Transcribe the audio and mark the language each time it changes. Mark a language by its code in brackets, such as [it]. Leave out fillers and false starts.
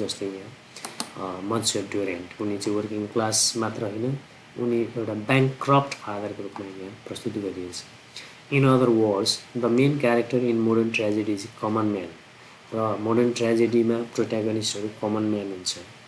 [ne] जस्तै यहाँ मन्सर ड्युरेन्ट, उनी चाहिँ वर्किङ क्लास मात्र होइन, उनी एउटा ब्याङ्क्रप्ट फादरको रूपमा यहाँ प्रस्तुत गरिएको छ. [en] In other words, the main character in modern tragedy is common man. [ne] र मोडर्न ट्रेजेडीमा प्रोट्यागोनिस्टहरू कमन म्यान हुन्छ.